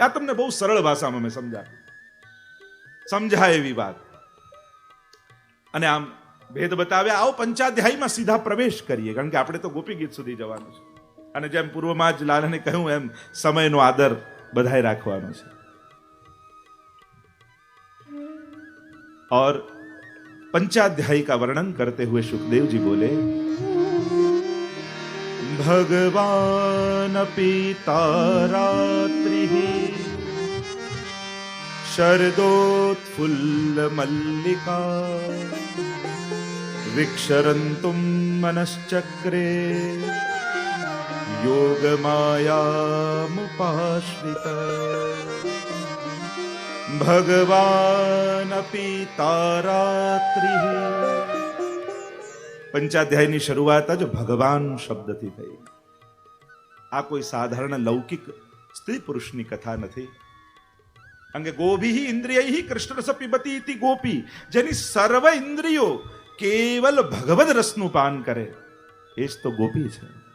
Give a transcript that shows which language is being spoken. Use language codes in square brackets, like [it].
[gu] આ તમને બહુ સરળ ભાષામાં મેં સમજાય એવી વાત. અને આમ ભેદ બતાવ્યા. આવો પંચાધ્યાયમાં સીધા પ્રવેશ કરીએ, કારણ કે આપણે તો ગોપી ગીત સુધી જવાનું છે. અને જેમ પૂર્વમાં જ લાલાને કહ્યું એમ સમયનો આદર બધાએ રાખવાનો છે. [hi] और पंचाध्यायी का वर्णन करते हुए सुखदेव जी बोले, [sa] भगवान पीतारात्रि शरदोत्फुल्ल मल्लिका विक्षरन्तुं मनश्चक्रे योग मायामुपाश्रिता ભગવાન પીતારાત્રિ. [gu] પંચાધ્યાયની શરૂઆત જ ભગવાન શબ્દથી થઈ. આ કોઈ સાધારણ લૌકિક સ્ત્રી પુરુષની કથા નથી. કારણ કે [sa] ગોભી ઇન્દ્રિયૈ કૃષ્ણરસ પિબતી ઇતિ ગોપી, [gu] જેની સર્વ ઇન્દ્રિયો કેવલ ભગવદ રસનું પાન કરે એ જ તો ગોપી છે.